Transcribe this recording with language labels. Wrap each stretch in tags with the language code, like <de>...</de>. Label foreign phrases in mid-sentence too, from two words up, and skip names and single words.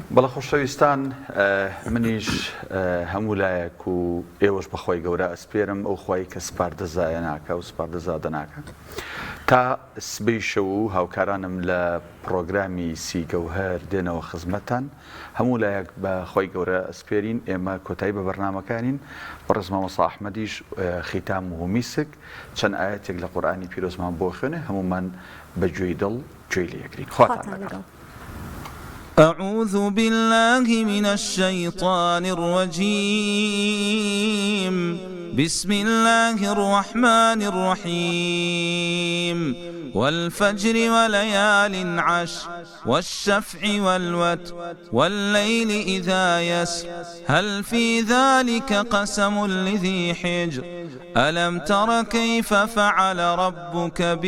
<ckb>بەڵە خۆشەویستان منیش هەموو لایەک و ئێوەش بەخوای گەورە ئەسپێرم ئەو خوای کە سپاردەزایە ناکە و سپاردەزادە ناکە تا سبەی شەو و هاوکارانم لە پرۆگرامی سی گەوهەر دێنەوە خزمەتان هەموو لایەک بەخوای گەورە ئەسپێرین ئێمە کۆتایی بە بەرنامەکانین بەڕێز مامۆستا ئەحمەدیش ختام و میسک چەند ئاەتێک لە قورئانی پیرۆزمان بۆ خوێنێ هەمومان بەگوێی دڵ گوێی لێ یەکرین خواتان لەگەڵ.</ckb> <ar>أعوذ بالله من الشيطان الرجيم بسم الله الرحمن الرحيم والفجر وليال عشر والشفع والوتر والليل إذا يسر هل في ذلك قسم لذي حجر ألم تر كيف فعل ربك</ar>